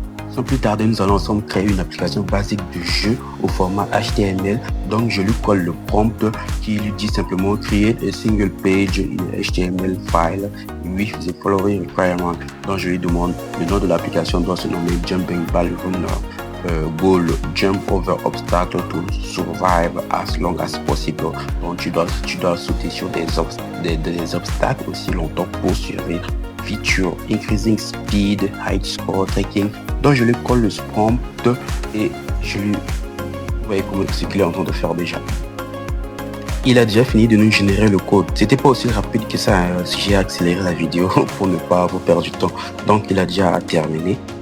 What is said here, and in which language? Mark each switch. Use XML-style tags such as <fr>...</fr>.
<fr>Sans plus tarder, nous allons ensemble créer une application basique de jeu au format HTML. Donc je lui colle le prompt qui lui dit simplement</fr> <en>create a single page in HTML file with the following requirement.</en> <fr>Donc je lui demande le nom de l'application doit se nommer Jumping Ball Runner.</fr> <en>Goal, jump over obstacle to survive as long as possible.</en> <fr>Donc tu dois sauter sur des obstacles aussi longtemps pour survivre.</fr> <en>Feature, increasing speed, high score, tracking.</en> <fr>Donc je lui colle le prompt et je lui... Vous voyez ce qu'il est en train de faire déjà. Il a déjà fini de nous générer le code. C'était pas aussi rapide que ça, hein. J'ai accéléré la vidéo pour ne pas vous perdre du temps. Donc il a déjà terminé.</fr>